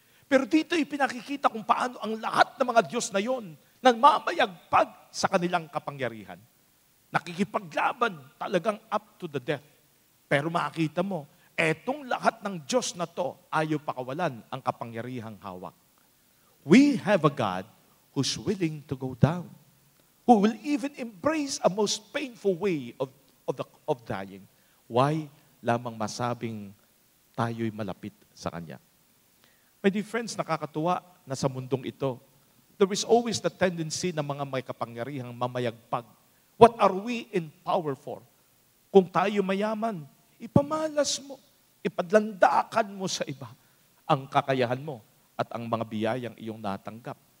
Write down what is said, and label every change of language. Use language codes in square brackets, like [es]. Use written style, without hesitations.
[tl] Pero dito ipinakikita kung paano ang lahat ng mga Diyos na yon nagmamayagpag sa kanilang kapangyarihan. Nakikipaglaban talagang [en] up to the death. [tl] Pero makikita mo, etong lahat ng Diyos na to, ayaw pakawalan ang kapangyarihang hawak. [en] We have a God who's willing to go down, who will even embrace a most painful way of dying. [tl] Why? Lamang masabing tayo'y malapit sa Kanya. [en] My dear friends, [tl] nakakatuwa na sa mundong ito, [en] there is always the tendency [tl] ng mga may kapangyarihang mamayagpag. [en] What are we in power for? [tl] Kung tayo mayaman, ipamalas mo, ipadlandakan mo sa iba ang kakayahan mo at ang mga biyayang iyong natanggap.